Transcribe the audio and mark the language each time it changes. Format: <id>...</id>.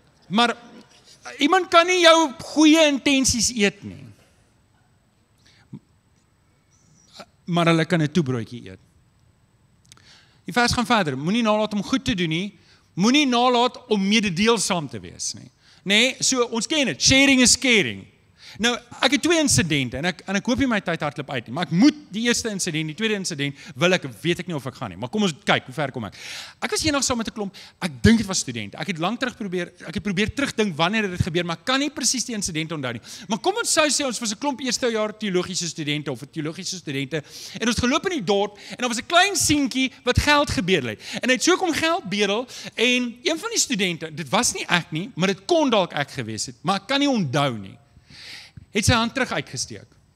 <af>Maar iemand kan nie jou goeie intensies eet nie. Maar hulle kan 'n toebroodjie eet. Die vers gaan verder. Moenie nalat om goed te doen nie. Moenie nalat om mededeelsaam te wees nie. Nee, so ons ken dit.</af> <en>Sharing is caring.</en> <af>Nou, ek het 2 insidente en ek hoop nie my tyd hardloop uit nie, maar ek moet die eerste insident, die tweede insident, weet ek nie of ek gaan nie, maar kom ons kyk, hoe ver kom ek. Ek was eendag saam met 'n klomp, ek dink dit was studente, ek het lank probeer terugdink wanneer dit gebeur, maar ek kan nie presies die insident onthou nie. Maar kom ons sê, ons was 'n klomp eerste jaar teologiese studente, of teologiese studente, en ons geloop in die dorp, en daar was 'n klein seentjie wat geld gebedel het. En hy het so kom geld bedel, en een van die studente, dit was nie ek nie, maar dit kon dalk ek gewees het, maar ek kan nie onthou nie, het sy hand terug uitgesteek.</af>